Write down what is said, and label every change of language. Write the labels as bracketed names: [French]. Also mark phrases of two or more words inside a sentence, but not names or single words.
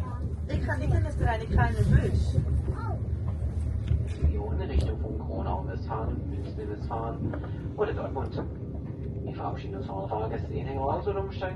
[Dutch] Ik ga niet in de trein, ik ga in de bus. [German] In de Richtung von Kronau, Westfalen, Münster, Westfalen oder Dortmund. Wir verabschieden uns von allen Fahrgästen in Hengel aus oder umsteigen.